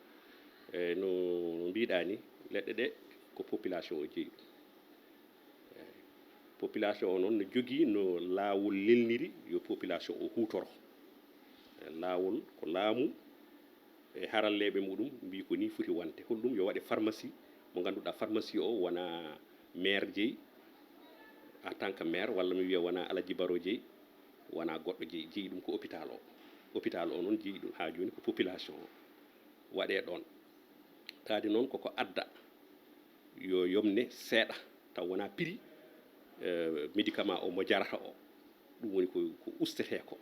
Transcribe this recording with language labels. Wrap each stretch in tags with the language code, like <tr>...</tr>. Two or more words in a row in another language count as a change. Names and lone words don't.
<ff>no biidani ledde de ko population o jeeyi population o non no jogi no laawol lelniri yo population o hutoro laawol ko laamu e harallebe mudum mbi ko ni foti wante holdum yo wade pharmacie mo ganduda pharmacie o wana maire jeeyi</ff> <fr>en tant que maire</fr> <ff>walla mi wiya wana alaji baro jeeyi wana goddo jeeyi dum ko hôpital o non jeeyi dum ha joni ko population o waɗe ɗon taade noon koko adda yo yomne seeɗa taw wona</ff> <fr>prix médicament</fr> <ff>o mo jarata o ɗum woni ko ustete ko</ff>